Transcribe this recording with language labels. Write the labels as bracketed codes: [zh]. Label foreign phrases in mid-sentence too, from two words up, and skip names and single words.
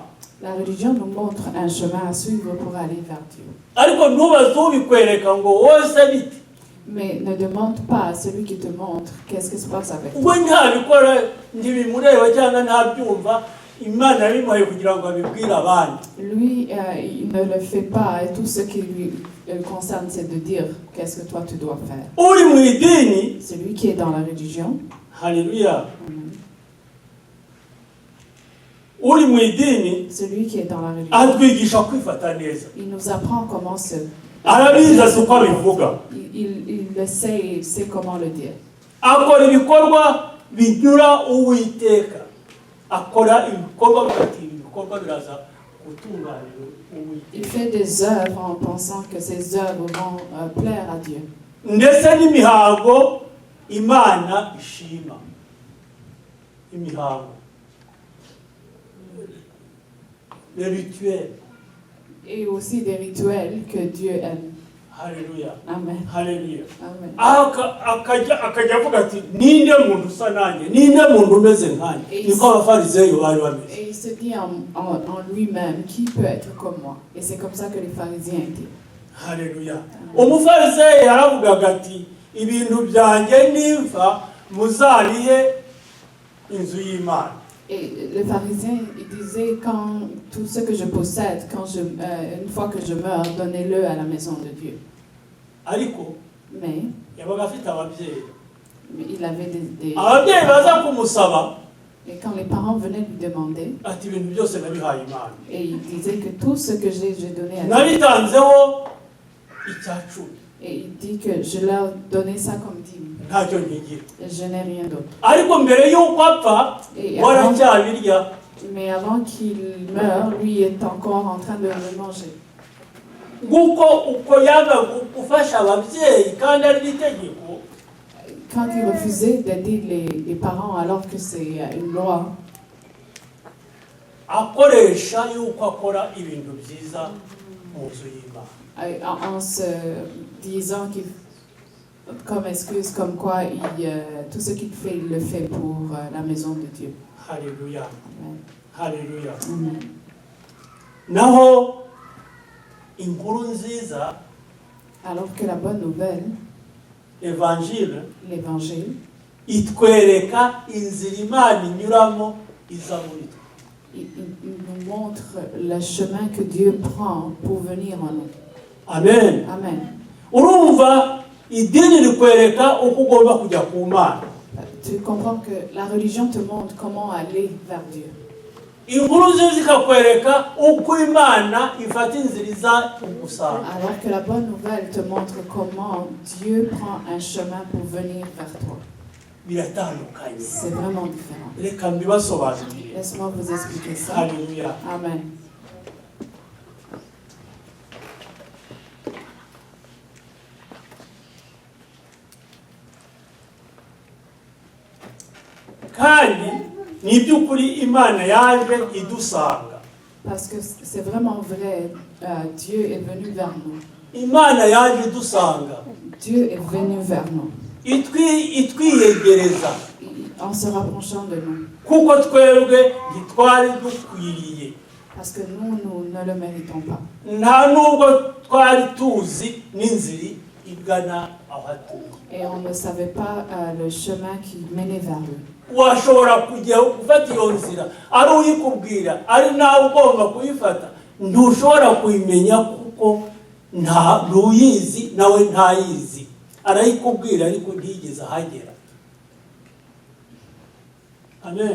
[fr] La religion nous montre un chemin à suivre pour aller vers Dieu. [rw] Ariko ntubaze ubikwereka ngo wose bite. [fr] Mais ne demande pas à celui qui te montre qu'est-ce qui se passe avec toi. [rw] We ntabikora ntibimureba cyangwa ntabyumva, Imana yabimuhaye kugira ngo abibwire abandi. [fr] Lui, il ne le fait pas et tout ce qui lui concerne, c'est de dire qu'est-ce que toi tu dois faire. [rw] Uri mu idini, [fr] celui qui est dans la religion, Alléluia. [rw] Uri mu idini, [fr] celui qui est dans la religion, [rw] atwigisha kwifata neza. [fr] il nous apprend comment se... [rw] Arabizi azi uko abivuga. [fr] Il le sait, il sait comment le dire. [rw] Akora ibikorwa binyura Uwiteka. Akora ibikorwa bigati ibikorwa biraza gutunganira Uwiteka. [fr] Il fait des œuvres en pensant que ces œuvres vont plaire à Dieu. [rw] Ndetse n'imihango Imana ishima. Imihango. [fr] Les rituels. Et aussi des rituels que Dieu aime. Alléluia. Amen. Alléluia. Amen. [rw] Akajya avuga ati ninde muntu usa nanjye, ninde muntu umeze nkanjye. Niko abafarizeyo bari bameze. [fr] Et il se dit en lui-même, qui peut être comme moi? Et c'est comme ça que les pharisiens étaient. Alléluia. [rw] Umufarizeyo yaravugaga ati ibintu byanjye nimfa muzarihe inzu y'Imana. [fr] Et le pharisien, il disait, quand tout ce que je possède, une fois que je meurs, donnez-le à la maison de Dieu. [rw] Ariko, [fr] Mais [rw] yabaga afite ababyeyi. [fr] il avait des... [rw] Ababyeyi baza kumusaba, [fr] Et quand les parents venaient lui demander, [rw] ati ibintu byose nabihaye Imana. [fr] et il disait que tout ce que j'ai donné à Dieu. [rw] Nabitanzeho icyacumi. [fr] Et il dit que je leur donnais ça comme dîme. [rw] Ntacyo nkigira. [fr] Je n'ai rien d'autre. [rw] Ariko mbere y'uko apfa, waracyabirya. [fr] Mais avant qu'il meure, lui est encore en train de le manger. [rw] Nguko uko yanga gufasha ababyeyi kandi ari itegeko. [fr] Quand il refusait d'aider les parents alors que c'est une loi, [rw] akoresha yuko akora ibintu byiza mu nzu y'Imana. [fr] en se disant qu'il, comme excuse, comme quoi tout ce qu'il fait, il le fait pour la maison de Dieu. Alléluia. Amen. Alléluia. Amen. [rw] Naho inkuru nziza, [fr] Alors que la bonne nouvelle, Évangile, l'évangile, [rw] itwereka inzira Imana inyuramo iza muri twe. [fr] il nous montre le chemin que Dieu prend pour venir en nous. Amen. Amen. [rw] Urumva idini rikwereka uko ugomba kujya ku Mana. [fr] Tu comprends que la religion te montre comment aller vers Dieu. [rw] Inkuru nziza ikakwereka uko Imana ifata inzira iza kugusanga. [fr] Alors que la bonne nouvelle te montre comment Dieu prend un chemin pour venir vers toi. [rw] Biratandukanye. [fr] C'est vraiment différent. [rw] Reka mbibasobanurire. [fr] Laisse-moi vous expliquer ça. Alléluia. Amen. [rw] Kandi ni iby'ukuri Imana yaje idusanga. [fr] Parce que c'est vraiment vrai, Dieu est venu vers nous. [rw] Imana yaje idusanga. [fr] Dieu est venu vers nous. [rw] Itwiyegereza. [fr] En se rapprochant de nous. [rw] Kuko twebwe ntitwari dukwiriye. [fr] Parce que nous ne le méritons pas. [rw] Nta nubwo twari tuzi n'inzira igana aho atuye. [fr] Et on ne savait pas le chemin qui menait vers lui. [rw] Washobora kujya gufata iyo nzira ari uyikubwira ari nawe ugomba kuyifata, ntushobora kuyimenya kuko ntuyizi nawe ntayizi, arayikubwira ariko ntigeze ahagera. Amen.